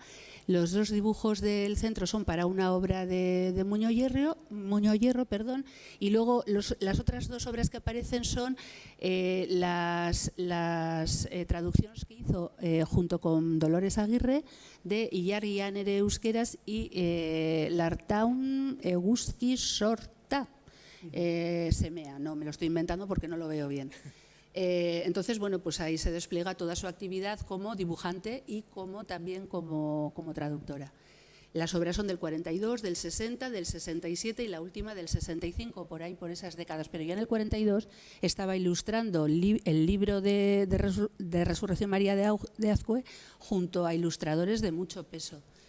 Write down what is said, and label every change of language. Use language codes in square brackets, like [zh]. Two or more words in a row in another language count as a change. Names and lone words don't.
[es] Los dos dibujos del centro son para una obra de Muñoz Hierro, y luego las otras dos obras que aparecen son las traducciones que hizo junto con Dolores Aguirre de Ilargian ere euskeraz y Lartaun eguzki sorta semea. No, me lo estoy inventando porque no lo veo bien. Entonces, bueno, pues ahí se despliega toda su actividad como dibujante y también como traductora. Las obras son del 42, del 60, del 67 y la última del 65, por ahí, por esas décadas. Pero ya en el 42 estaba ilustrando el libro de Resurrección María de Azcue junto a ilustradores de mucho peso.